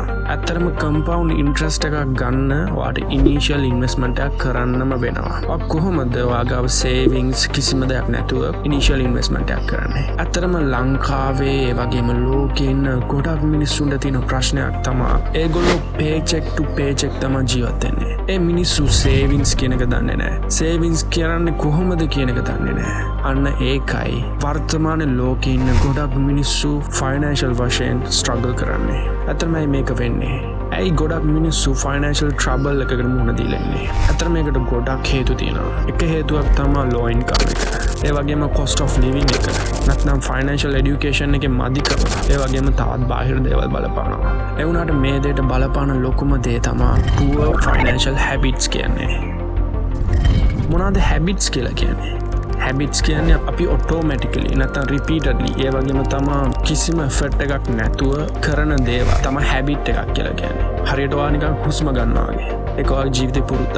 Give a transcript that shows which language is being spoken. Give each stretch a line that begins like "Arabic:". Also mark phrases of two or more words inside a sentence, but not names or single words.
Sinhala: ඇත්තටම
English: compound interest
Sinhala: එකක් ගන්න ඔයාට
English: initial investment
Sinhala: එකක් කරන්නම වෙනවා. ඔයා කොහොමද ඔයාගේ සේවිංග්ස් කිසිම දෙයක් නැතුව
English: initial investment
Sinhala: එකක් කරන්නේ? ඇත්තටම ලංකාවේ ඒ වගේම ලෝකේ ඉන්න ගොඩක් මිනිස්සුන්ට තියෙන ප්‍රශ්නයක් තමයි ඒගොල්ලෝ
English: paycheck to paycheck
Sinhala: තමයි ජීවත් වෙන්නේ. ඒ මිනිස්සු සේවිංග්ස් කියන එක දන්නේ නැහැ. සේවිංග්ස් කියන්නේ කොහොමද කියන එක දන්නේ නැහැ. අන්න ඒකයි වර්තමාන ලෝකේ ඉන්න ගොඩක් මිනිස්සු ෆයිනෑන්ෂල් වශයෙන් ස්ට්‍රගල් කරන්නේ. ඇත්තටම මේක වෙන්නේ ඇයි ගොඩක් මිනිස්සු
English: financial trouble
Sinhala: එකකට මුහුණ දීලා ඉන්නේ. ඇත්තටම මේකට ගොඩක් හේතු තියෙනවා. එක හේතුවක් තමයි
English: low income
Sinhala: එක. ඒ වගේම
English: cost of living
Sinhala: එක. නැත්නම්
English: financial education
Sinhala: එකේ මදිකම. ඒ වගේම තවත් බාහිර දේවල් බලපානවා. ඒ වුණාට මේ දෙයට බලපාන ලොකුම දේ තමයි
English: poor financial habits
Sinhala: කියන්නේ. මොනවාද habits කියලා කියන්නේ? හැබිට්ස් කියන්නේ අපි ඔටෝමැටිකලි නැත්නම් රිපීටඩ්ලි ඒ වගේම තමයි කිසිම එෆර්ට් එකක් නැතුව කරන දේවල් තමයි හැබිට් එකක් කියලා කියන්නේ. හරියට ඔයා නිකන් හුස්ම ගන්නවා වගේ. ඒක ඔයාගේ ජීවිතේ පුරුද්දක්.